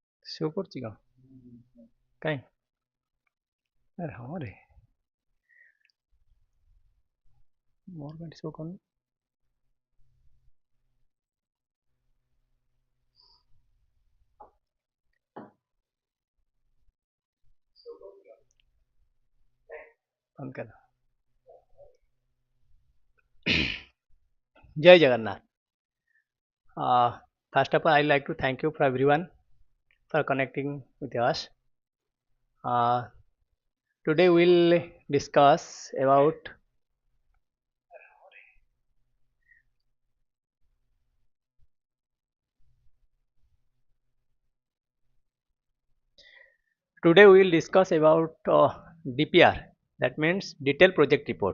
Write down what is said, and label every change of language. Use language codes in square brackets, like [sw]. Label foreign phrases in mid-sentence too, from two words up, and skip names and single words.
[or] शो କରୁଛି କ'ଣ କାଇଁ ଆରେ ହଁ ରେ ମୋର କାଇଁ ଶୋ କରୁନି ବନ୍ଦ କର ଜୟ ଜଗନ୍ନାଥ [en] first of all I like to thank you for everyone for connecting with us. Today we'll discuss about DPR, that means detailed project report.